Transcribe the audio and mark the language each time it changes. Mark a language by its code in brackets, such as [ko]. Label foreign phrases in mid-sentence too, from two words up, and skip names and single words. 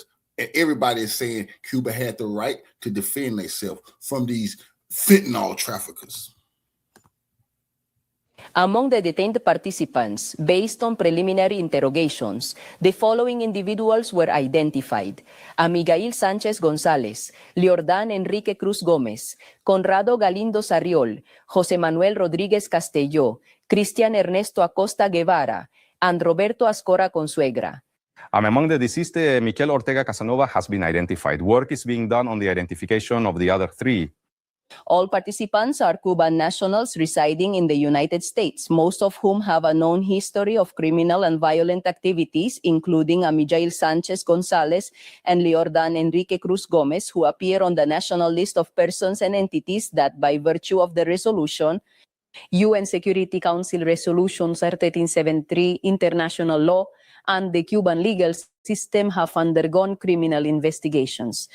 [en] And everybody is saying Cuba had the right to defend themselves from these fentanyl traffickers. Among the detained participants, based on preliminary interrogations, the following individuals were identified: Amigail Sánchez González, Liordán Enrique Cruz Gómez, Conrado Galindo Sarriol, José Manuel Rodríguez Castelló, Cristian Ernesto Acosta Guevara, and Roberto Ascora Consuegra. Among the deceased, Miquel Ortega Casanova has been identified. Work is being done on the identification of the other 3. All participants are Cuban nationals residing in the United States, most of whom have a known history of criminal and violent activities, including Amigail Sánchez González and Liordán Enrique Cruz Gómez, who appear on the national list of persons and entities that, by virtue of the resolution, UN Security Council Resolution 1373, international law, and the Cuban legal system, have undergone criminal investigations.